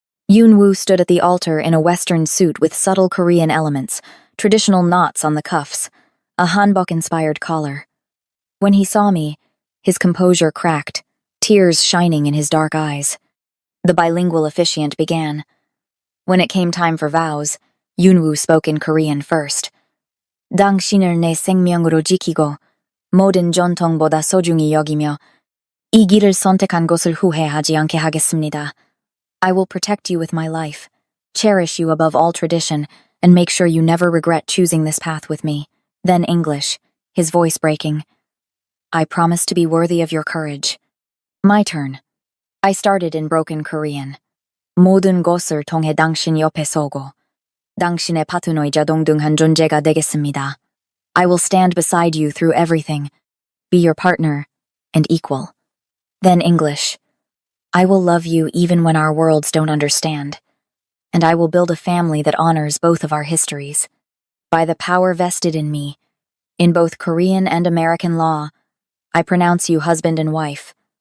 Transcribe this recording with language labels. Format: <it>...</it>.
<en>Yoon-woo stood at the altar in a Western suit with subtle Korean elements, traditional knots on the cuffs, a hanbok-inspired collar. When he saw me, his composure cracked, tears shining in his dark eyes. The bilingual officiant began. When it came time for vows, Yoon-woo spoke in Korean first.</en> <ko>"당신을 내 생명으로 지키고 모든 전통보다 소중히 여기며 이 길을 선택한 것을 후회하지 않게 하겠습니다.</ko> <en>I will protect you with my life, cherish you above all tradition, and make sure you never regret choosing this path with me." Then English, his voice breaking. "I promise to be worthy of your courage." My turn. I started in broken Korean.</en> <ko>모든 것을 통해 당신 옆에 서고 당신의 파트너이자 동등한 존재가 되겠습니다.</ko> <en>I will stand beside you through everything, be your partner, and equal. Then English. I will love you even when our worlds don't understand, and I will build a family that honors both of our histories. By the power vested in me, in both Korean and American law, I pronounce you husband and wife.</en>